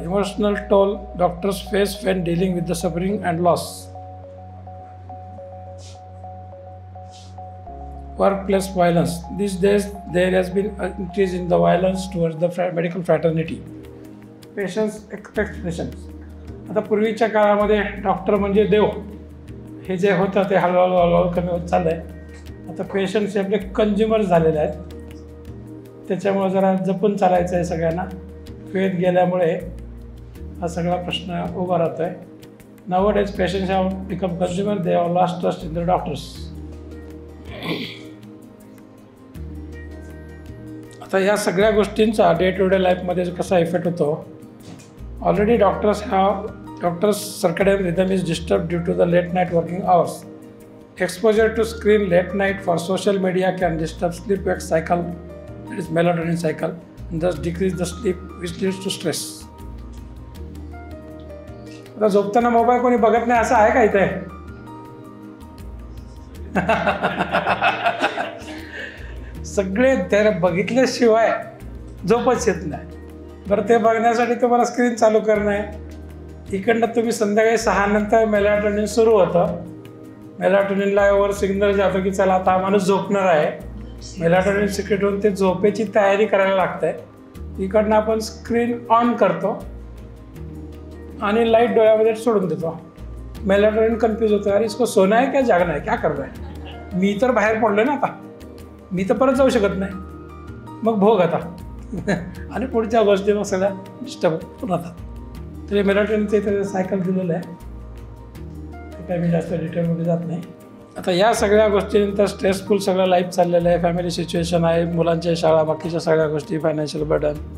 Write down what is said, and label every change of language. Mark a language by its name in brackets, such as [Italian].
[English] Emotional toll doctors face when dealing with the suffering and loss. Workplace violence. These days there has been an increase in the violence towards the medical fraternity. Patients expectations. [Marathi] आता पूर्वीच्या काळामध्ये doctor म्हणजे देव हे जे होतं ते हळूहळू कमी होत चाललं आहे. आता पेशंट्स आपले कंझ्युमर झालेले आहेत. त्याच्यामुळे जरा जपून चालायचं आहे सगळ्यांना. वेळ गेल्यामुळे हा सगळा प्रश्न उभा राहतो आहे. [English] Nowadays patients have become consumer. They have lost trust in the doctors. [Marathi] आता या सगळ्या गोष्टींचा डे टू डे लाईफमध्ये कसा इफेक्ट होतो. [English] Already doctors circadian rhythm is disturb due to the late night working hours. Exposure to screen late night for social media can disturb sleep wake cycle, that is melatonin cycle, and thus decrease the sleep which leads to stress. [Marathi] आता झोपताना mobile कोणी बघत नाही असं आहे का इथे? सगळे त्याला बघितल्याशिवाय झोपच येत नाही. बरं, ते बघण्यासाठी तुम्हाला स्क्रीन चालू करणं आहे. इकडनं तुम्ही संध्याकाळी 6 नंतर मेलाटोनिन सुरू होतं. मेलाटोनिनला वर सिग्नल जातो की चला आता माणूस झोपणार आहे. मेलाटोनिन सिक्रेट होऊन ते झोपेची तयारी करायला लागते. इकडनं आपण स्क्रीन ऑन करतो आणि लाईट डोळ्यामध्ये सोडून देतो. मेलाटोनिन कन्फ्यूज होतं, [Hindi] अरे इसको सोना है क्या जागना है, क्या कर रहा है. [Marathi] मी तर बाहेर पडलो ना, आता मी तर परत जाऊ शकत नाही. मग भोग आता आणि पुढच्या गोष्टी मग सगळ्या डिस्टर्ब राहतात. तर मेलाटोनिनचं इथे सायकल दिलेलं आहे, ते काय मी जास्त डिटेलमध्ये जात नाही. आता या सगळ्या गोष्टीनंतर स्ट्रेसफुल सगळं लाईफ चाललेलं आहे. फॅमिली सिच्युएशन आहे, मुलांच्या शाळा, बाकीच्या सगळ्या गोष्टी, फायनान्शियल बर्डन.